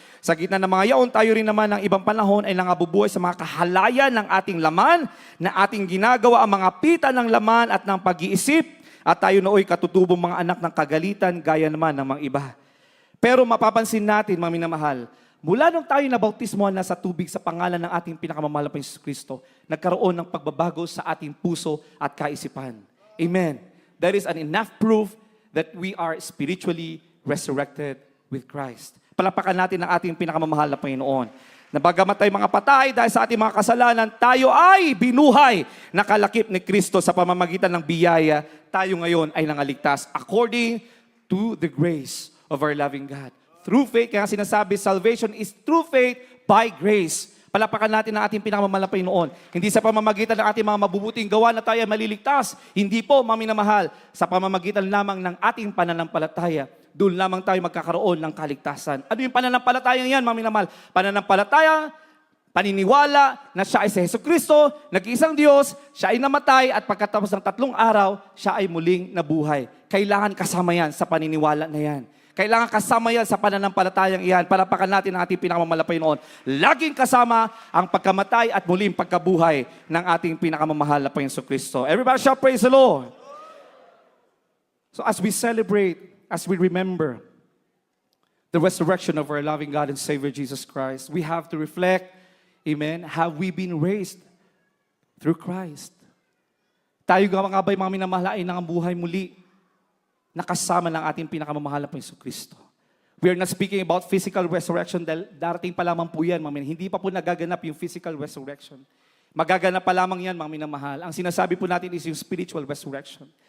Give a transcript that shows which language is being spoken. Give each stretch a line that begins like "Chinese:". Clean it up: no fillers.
Filipino: Sa gitna ng mga yaon, tayo rin naman ng ibang panahon ay nangabubuhay sa mga kahalayan ng ating laman, na ating ginagawa ang mga pita ng laman at ng pag-iisip. At tayo nooy katutubong mga anak ng kagalitan, gaya naman ng mga iba. Pero mapapansin natin, mga minamahal, mula nung tayo nabautismohan na sa tubig sa pangalan ng ating pinakamamahal na Panginoon Kristo, nagkaroon ng pagbabago sa ating puso at kaisipan. Amen.
English: There is an enough proof that we are spiritually resurrected with Christ.
Filipino: Palapakan natin ang ating pinakamamahal na Panginoon. Na bagamat tayo mga patay dahil sa ating mga kasalanan, tayo ay binuhay na kalakip ni Kristo sa pamamagitan ng biyaya. Tayo ngayon ay nangaligtas
English: according to the grace of our loving God. Through faith,
Filipino: kaya sinasabi,
English: salvation is through faith by grace.
Filipino: Palapakan natin ang ating pinakamamahal na Panginoon. Hindi sa pamamagitan ng ating mga mabubuting gawa na tayo maliligtas. Hindi po, mga minamahal, sa pamamagitan lamang ng ating pananampalataya. doon lamang tayo magkakaroon ng kaligtasan. Ano yung pananampalatayang yan, mga minamahal? Pananampalataya, paniniwala na siya ay si Hesus Kristo, nag-iisang Diyos, siya ay namatay at pagkatapos ng 3 araw, siya ay muling nabuhay. Kailangan kasama yan sa paniniwala na yan. Kailangan kasama yan sa pananampalatayang iyan. Palapakan natin ang ating pinakamamalapay noon. Laging kasama ang pagkamatay at muling pagkabuhay ng ating pinakamamahal na Panginoon Kristo.
English: Everybody shout, praise the Lord. So as we celebrate, as we remember the resurrection of our loving God and Savior Jesus Christ, we have to reflect, amen, have we been raised through Christ?
Filipino: Tayo nga ba'y mga minamahal ay nangabuhay muli, nakasama ng ating pinakamamahal na Panginoon Kristo?
English: We are not speaking about physical resurrection
Filipino: dahil darating pa lamang po yan, mga minamahal. Hindi pa po nagaganap yung physical resurrection. Magaganap pa lamang yan, mga minamahal. Ang sinasabi po natin is yung spiritual resurrection.